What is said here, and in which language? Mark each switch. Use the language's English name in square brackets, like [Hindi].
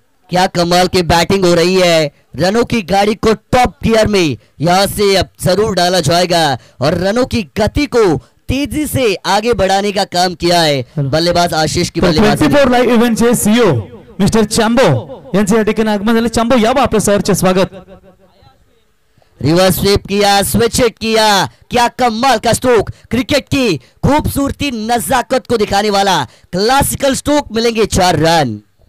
[Hindi] क्या कमाल की बैटिंग हो रही है। रनों की गाड़ी को टॉप गियर में यहां से अब जरूर डाला जाएगा और रनों की गति को तेजी से आगे बढ़ाने का काम किया है बल्लेबाज आशीष की बल्लेबाजी। [Marathi] 24 लाईव्ह इव्हेंटचे सीईओ मिस्टर चांबो यांचे या ठिकाणी आगमन झाले। चांबो यावं आपलं सहर्ष स्वागत। [Hindi] रिवर्स स्वीप किया, स्विच हिट किया, क्या कमाल का स्ट्रोक। क्रिकेट की खूबसूरती नजाकत को दिखाने वाला क्लासिकल स्ट्रोक। मिलेंगे 4 रन।